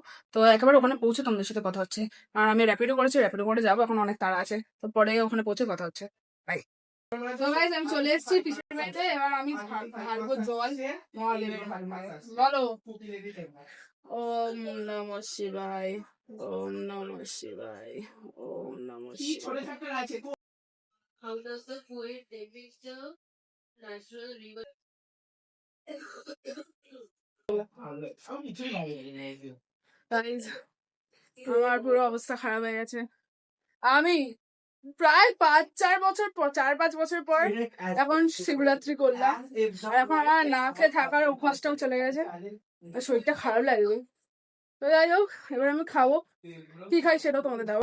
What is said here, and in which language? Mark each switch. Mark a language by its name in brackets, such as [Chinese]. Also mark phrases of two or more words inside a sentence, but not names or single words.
[Bangla] তো একেবারে ওখানে পৌঁছে তোমাদের সাথে কথা হচ্ছে। আর আমি র্যাপিডো করেছি, র্যাপিডো করে যাবো, এখন অনেক তাড়া আছে। তো পরে ওখানে পৌঁছে কথা হচ্ছে। বাই। তো গাইস, আমি চলে এসেছি পিসির বাড়িতে। এবার আমি ঢালবো জল মহাদেবের মাথায়। [Sanskrit] বলো ওম নমঃ শিবায়, ওম নমঃ শিবায়, ওম নমঃ শিবায়। [English] How does the poet depict the natural river? [Bangla] Guys, আমার পুরো অবস্থা খারাপ হয়ে গেছে। আমি প্রায় 4-5 বছর পর এখন শিবরাত্রি করলাম, আর এখন আমার না খেয়ে থাকার অভ্যাসটাও চলে গেছে, শরীরটা খারাপ লাগবে। তো যাই হোক, এবার আমি খাবো, কি খাই সেটাও তোমাদের দেবো।